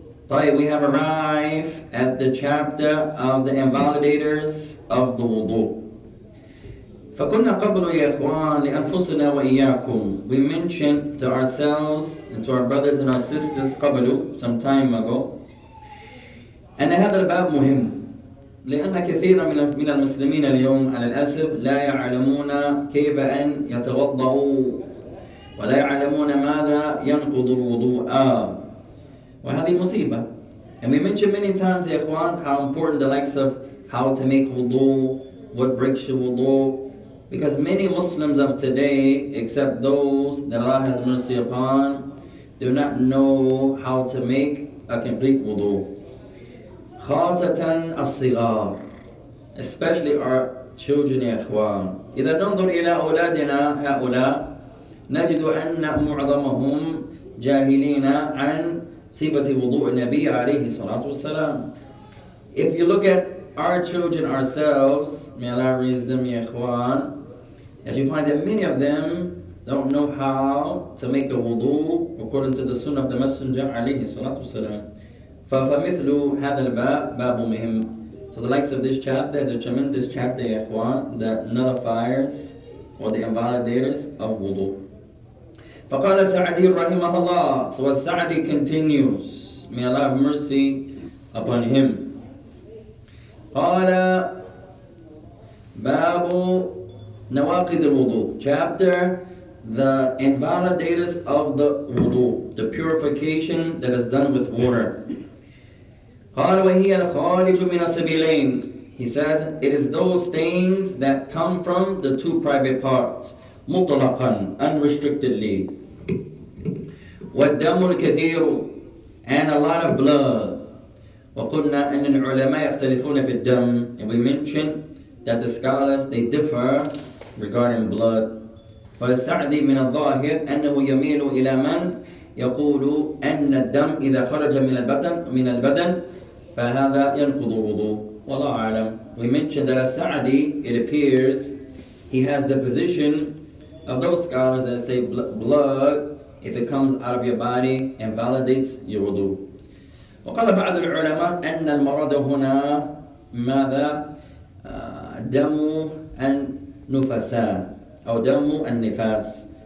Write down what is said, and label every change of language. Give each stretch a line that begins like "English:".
English: طيب, we have arrived at the chapter of the invalidators of the wudu.
Arabic: فكنا قبل يا إخوان لأنفسنا وإياكم.
English: We mentioned to ourselves and to our brothers and our sisters
Arabic: قبل,
English: some time ago,
Arabic: أن هذا الباب مهم، لأن كثيرا من المسلمين اليوم على الأسف لا يعلمون كيف أن يتوضأوا، ولا يعلمون ماذا ينقض الوضوء. وهذه مصيبة.
English: And we mentioned many times, ya ikhwan, how important the likes of how to make wudu, what breaks your wudu, because many Muslims of today, except those that Allah has mercy upon, do not know how to make a complete wudu.
Arabic: خاصة الصغار,
English: especially our children, ya ikhwan.
Arabic: إذا ننظر إلى أولادنا هؤلاء نجد أن معظمهم جاهلين عن صفة وضوء النبي عليه الصلاة والسلام.
English: If you look at our children ourselves, may Allah raise them, ya ikhwan, as you find that many of them don't know how to make a wudu according to the sunnah of the Messenger
Arabic: عليه الصلاة والسلام. فمثل هذا الباب باب مهم.
English: So the likes of this chapter is a tremendous chapter, ya ikhwan, the nullifiers or the invalidators of wudu.
Arabic: فقال سعدي رحمه الله.
English: So as Sa'di continues, may Allah have mercy upon him.
Arabic: قال باب نواقض الوضوء,
English: chapter the invalidators of the wudu, the purification that is done with water.
Arabic: قال وهي الخارج من السبيلين.
English: He says it is those things that come from the two private parts, مطلقا, unrestrictedly.
Arabic: والدم الكثير,
English: and a lot of blood.
Arabic: وقلنا أن العلماء يختلفون في الدم,
English: and we mentioned that the scholars, they differ regarding blood.
Arabic: فالسعدي من الظاهر أنه يميل إلى من يقول أن الدم إذا خرج من البدن فهذا ينقض الوضوء. Wallahu alam.
English: We mentioned that As-Sa'di, it appears, he has the position of those scholars that say blood, if it comes out of your body, invalidates your wudu.
Arabic: وقال بعض العلماء أن المرض هنا ماذا؟ دم النفساء أو دم النفاس.